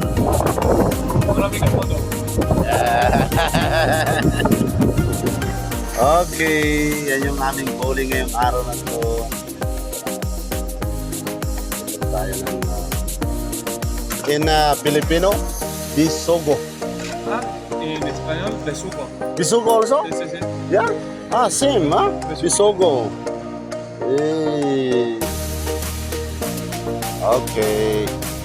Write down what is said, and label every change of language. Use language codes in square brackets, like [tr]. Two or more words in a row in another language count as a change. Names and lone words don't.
[tl] Maraming ang moto. Okay, yan yung aming calling ngayong araw na to. Tayo ng [en] in Filipino, [tl] bisogo. [es] En español, besugo. [en] Bisogo also? [es] Sí, sí, sí. [en] Yeah. Same, huh? Bisogo. Okay.